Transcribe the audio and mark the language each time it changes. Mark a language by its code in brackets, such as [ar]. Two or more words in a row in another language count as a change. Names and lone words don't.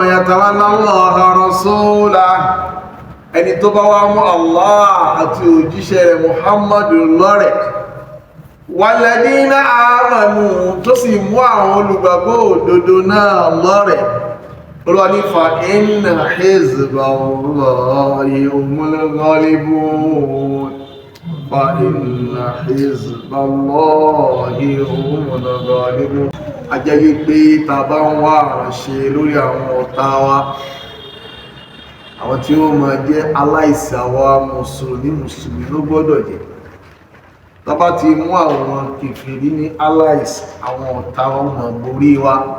[ar] يتول الله ورسوله [yo] ẹni tó bá wá mú Allah àti òjíṣẹ́ rẹ̀ Muhammadu lọ́rẹ̀ [ar] والذين آمنوا [yo] tó sì mú àwọn olùgbàgbọ́ òdodo náà lọ́rẹ̀ olúwa ní [ar] فإن حزب الله هم الغالبون فإن حزب الله هم الغالبون. [yo] A jẹ́ wípé ta bá ń wá àránṣe lórí àwọn ọ̀tá wa, àwọn tí ó máa jẹ́ aláìsí àwa mùsùlùmí ló gbọ́dọ̀ jẹ́. Tá bá ti mú àwọn kèfèrí ní aláìsí, àwọn ọ̀tá wa máa borí wa.